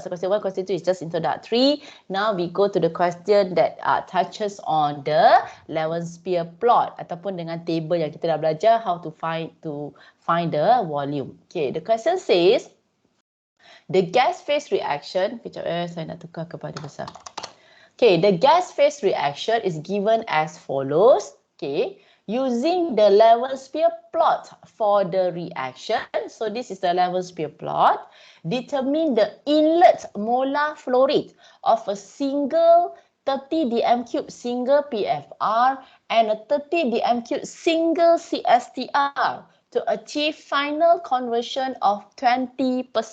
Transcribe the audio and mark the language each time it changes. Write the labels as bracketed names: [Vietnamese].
[English] So question 1, question 2 is just introductory. Now we go to the question that touches on the Lorentz-Spear plot [Malay] ataupun dengan table yang kita dah belajar [English] how to find the volume. Okay, the question says the gas phase reaction. [Malay] Kejap saya nak tukar kepada besar. [English] Okay, the gas phase reaction is given as follows. Okay, using the Lorentz-Spear plot for the reaction. So this is the Lorentz-Spear plot. Determine the inlet molar flow rate of a single 30 dm³ single PFR and a 30 dm³ single CSTR to achieve final conversion of 20%.